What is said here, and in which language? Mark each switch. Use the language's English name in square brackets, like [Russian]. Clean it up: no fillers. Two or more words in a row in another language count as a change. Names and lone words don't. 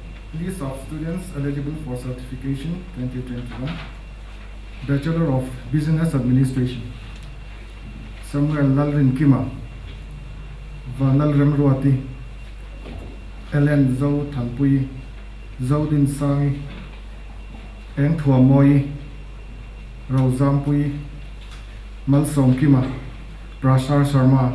[English] List of students eligible for certification 2021. Bachelor of Business Administration. Samuel Lalrin Kima. Vanal Remruati. Ellen Zhou Tanpui. Zodin Sangi. Eng Thua Moi. Rozampui. Malsom Kima. Prashar Sharma.